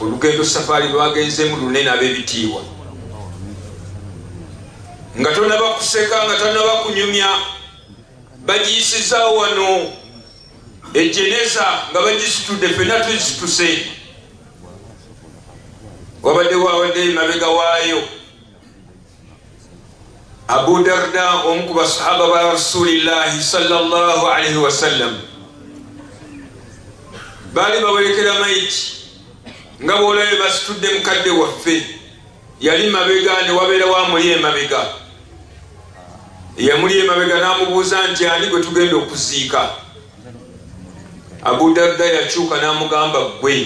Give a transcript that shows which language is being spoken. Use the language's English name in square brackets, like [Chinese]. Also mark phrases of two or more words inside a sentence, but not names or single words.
[Ganda] Lugendo safaari lwagenzeemu lunene ab'ebitiibwa, nga tonaba kuseka, nga tonaba kunyumya. Bagiyisizaawo wano ejeneza nga bagisitudde, ffenna tuzituse. wabadde wawadde emabega waayo. Abu Darda omu ku basahaba ba [Arabic] رسول الله صلى الله عليه وسلم [Ganda] baali bawerekera maiti nga bw'olabye basitudde mukadde waffe yali mabega ne wabeera wamuli emabega. Eyamuli emabega n'amubuuza nti ani gwe tugenda okuziika? Abu Darda yakyuka n'amugamba ggwe.